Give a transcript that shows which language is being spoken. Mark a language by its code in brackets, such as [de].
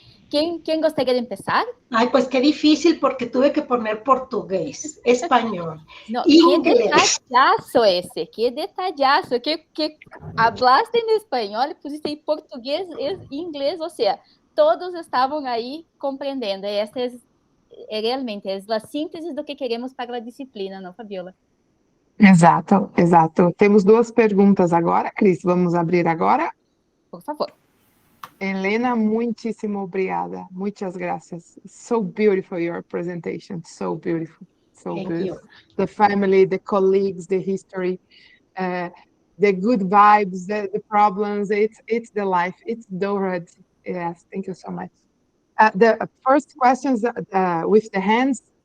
[es] ¿Quién gustaría de empezar? Ay, pues qué difícil, porque tuve que poner portugués, español, no, inglés. Qué detallazo, que hablaste en español, pusiste en portugués, inglés, o sea, [pt] todos estavam aí compreendendo. Esta realmente é a síntese do que queremos para a disciplina, não, Fabiola? Exato, exato. Temos 2 perguntas agora, Cris, vamos abrir agora. Por favor. Elena, muitíssimo obrigada. Muitas gracias. [en] So beautiful your presentation. So beautiful. So Thank beautiful. you. The family, the colleagues, the history, the good vibes, the problems. It's the life. It's DOHaD. Yes, thank you so much. The first questions with the hands.